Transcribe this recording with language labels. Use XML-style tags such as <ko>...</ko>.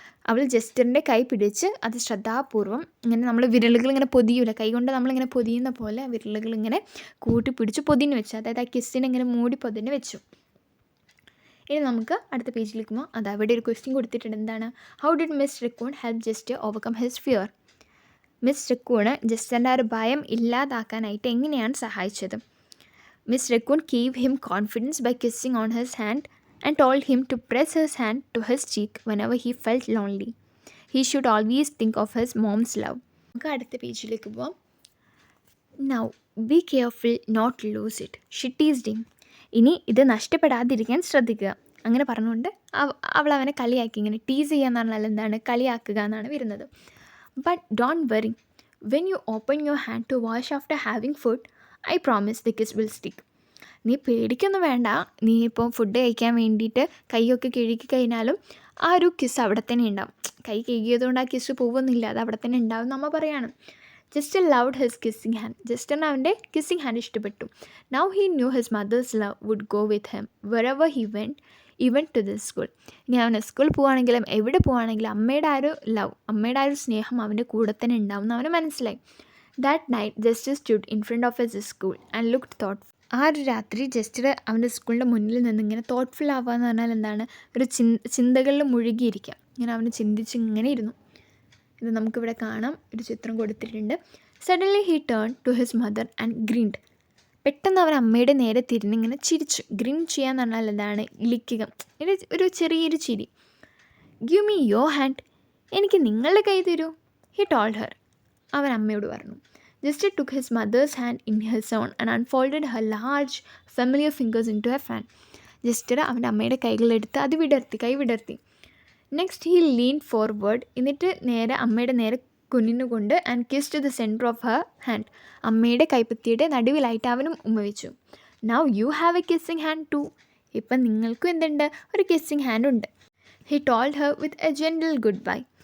<ml>അവൾ ജസ്റ്ററിൻ്റെ കൈ പിടിച്ച് അത് ശ്രദ്ധാപൂർവം ഇങ്ങനെ, നമ്മൾ വിരലുകൾ ഇങ്ങനെ പൊതിയൂല, കൈ കൊണ്ട് നമ്മളിങ്ങനെ പൊതിയുന്ന പോലെ വിരലുകൾ ഇങ്ങനെ കൂട്ടി പിടിച്ച് പൊതിഞ്ഞ് വെച്ചു. അതായത് ആ കിസ്സിനെ ഇങ്ങനെ മൂടി പൊതിഞ്ഞ് വെച്ചു. ഇനി നമുക്ക് അടുത്ത പേജിലേക്ക് പോകാം. അത് അവിടെ ഒരു ക്വസ്റ്റ്യൻ കൊടുത്തിട്ടുണ്ട്. എന്താണ്,</ml> <en>How did miss raccoon help just overcome his fear?</en> <ml>Miss റക്കൂണ് ജസ്റ്ററിൻ്റെ ആ ഒരു ഭയം ഇല്ലാതാക്കാനായിട്ട് എങ്ങനെയാണ് സഹായിച്ചത്?</ml> <en>Miss raccoon gave him confidence by kissing on his hand and told him to press his hand to his cheek whenever he felt lonely. He should always think of his mom's love.</en> <ml>നമുക്ക് അടുത്ത പേജിലേക്ക് പോവാം.</ml> <en>Now be careful not to lose it. She teased him.</en> <ml>ഇനി ഇത് നഷ്ടപ്പെടാതിരിക്കാൻ ശ്രദ്ധിക്കുക. അങ്ങനെ പറഞ്ഞുകൊണ്ട് അവൾ അവനെ കളിയാക്കി. ഇങ്ങനെ ടീസ് ചെയ്യുക എന്ന് പറഞ്ഞാൽ എന്താണ്, കളിയാക്കുക എന്നാണ് വരുന്നത്.</ml> <en>But don't worry. When you open your hand to wash after having food, I promise the kiss will stick.</en> <ml>നീ പേടിക്കൊന്നും വേണ്ട. നീ ഇപ്പോൾ ഫുഡ് കഴിക്കാൻ വേണ്ടിയിട്ട് കൈയൊക്കെ കഴുകി കഴിഞ്ഞാലും ആ ഒരു കിസ് അവിടെ തന്നെ ഉണ്ടാവും. കൈ കഴുകിയതുകൊണ്ട് ആ കിസ് പോകുന്നില്ല, അത് അവിടെ തന്നെ ഉണ്ടാവും നമ്മൾ പറയാണ്.</ml> <en>Just loved his kissing hand.</en> <ml>Justin അവൻ്റെ കിസ്സിങ് ഹാൻഡ് ഇഷ്ടപ്പെട്ടു.</ml> <en>Now he knew his mother's love would go with him wherever he went, even to this school.</en> <ml>ഇനി അവൻ സ്കൂളിൽ പോവുകയാണെങ്കിലും എവിടെ പോവുകയാണെങ്കിലും അമ്മയുടെ ആ ഒരു ലവ്, അമ്മയുടെ ആ ഒരു സ്നേഹം അവൻ്റെ കൂടെ തന്നെ ഉണ്ടാവും എന്ന് അവന് മനസ്സിലായി.</ml> <en>That night just stood in front of his school and looked thoughtful.</en> <ml>ആ ഒരു രാത്രി ജസ്റ്റ് അവൻ്റെ സ്കൂളിൻ്റെ മുന്നിൽ നിന്ന് ഇങ്ങനെ തോട്ട്ഫുൾ ആവുക എന്ന് പറഞ്ഞാൽ എന്താണ്, ഒരു ചിന്തകളിൽ മുഴുകിയിരിക്കുക. ഇങ്ങനെ അവന് ചിന്തിച്ച് ഇങ്ങനെ ഇരുന്നു. ഇത് നമുക്കിവിടെ കാണാം, ഒരു ചിത്രം കൊടുത്തിട്ടുണ്ട്.</ml> <en>Suddenly he turn to his mother and grinned.</en> <ml>പെട്ടെന്ന് അവൻ അമ്മയുടെ നേരെ തിരിഞ്ഞ് ഇങ്ങനെ ചിരിച്ചു. ഗ്രിൻ ചെയ്യാന്ന് പറഞ്ഞാൽ എന്താണ്, ഇളിക്കുക, ഒരു ചെറിയൊരു ചിരി.</ml> <en>give me your hand,</en> <ml>എനിക്ക് നിങ്ങളുടെ കൈ തരൂ.</ml> <en>he told her,</en> <ml>അവൻ അമ്മയോട് പറഞ്ഞു.</ml> <en>Jester took his mother's hand in his own and unfolded her large familiar fingers into a fan.</en> <ml>Jester അവൻ്റെ അമ്മയുടെ കൈകളെടുത്ത് അത് കൈ വിടർത്തി.</ml> <en>Next he lean forward.</en> <ml>എന്നിട്ട് നേരെ അമ്മയുടെ നേരെ കുനിന്നുകൊണ്ട്</ml> <en>And kissed the centre of her hand.</en> <ml>അമ്മയുടെ കൈപ്പത്തിയുടെ നടുവിലായിട്ട് അവനും ഉമ്മ വെച്ചു.</ml> <en>Now you have a kissing hand too.</en> <ml>ഇപ്പം നിങ്ങൾക്കും എന്തുണ്ട്, ഒരു കിസ്സിങ് ഹാൻഡ് ഉണ്ട്.</ml> <en>He told her with a gentle goodbye.</en>